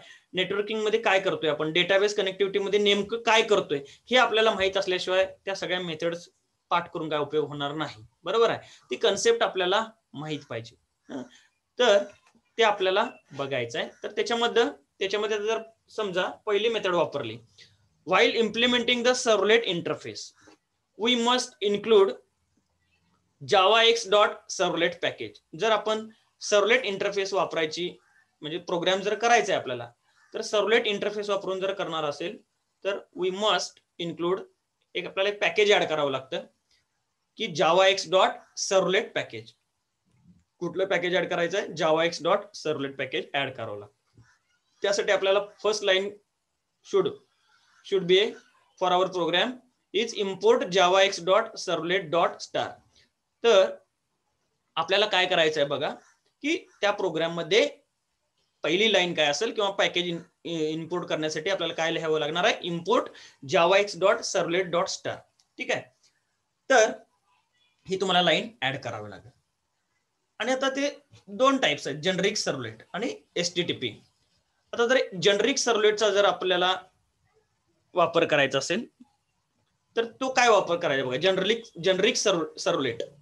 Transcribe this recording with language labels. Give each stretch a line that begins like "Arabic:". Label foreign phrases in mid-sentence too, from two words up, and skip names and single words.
Marathi: नेटवर्किंग मध्ये काय करतोय आपण, डेटाबेस कनेक्टिव्हिटी मध्ये नेमकं काय करतोय हे आपल्याला माहित असल्याशिवाय त्या सगळ्या मेथड्स पाठ करून काय उपयोग होणार नाही. बरोबर आहे. ती कन्सेप्ट आपल्याला माहित पाहिजे. तर ते आपल्याला बघायचं आहे. तर त्याच्यामध्ये जर समजा पहिली मेथड वापरली,
English: while implementing the servlet interface we must include javax.servlet package.
Marathi: जर आपण
English: servlet interface
Marathi: वापरायची म्हणजे प्रोग्राम जर करायचा आहे आपल्याला, तर
English: servlet interface
Marathi: वापरून जर करणार असेल तर
English: we must include
Marathi: आपल्याला एक पॅकेज ऍड करावं लागतं की javax.servlet पॅकेज. कुठलं पॅकेज ऍड करायचं आहे, javax.servlet पॅकेज ऍड करावं लागतं. त्यासाठी आपल्याला
English: first line should be for our program is import javax.servlet.star.
Marathi: तर आपल्याला काय करायचं आहे बघा की त्या प्रोग्राम मध्ये पहिली लाईन काय असेल किंवा पॅकेज इम्पोर्ट करण्यासाठी आपल्याला काय लिहावं लागणार आहे, इम्पोर्ट javax.servlet.star. ठीक आहे. तर ही तुम्हाला लाईन ऍड करावी लागेल. आणि आता ते दोन टाइप्स आहेत,
English: generic servlet
Marathi: आणि एसटीटीपी. आता जर जनरिक सर्वलेटचा जर आपल्याला वापर करायचा असेल तर तो काय वापर करायचा बघा,
English: generic servlet.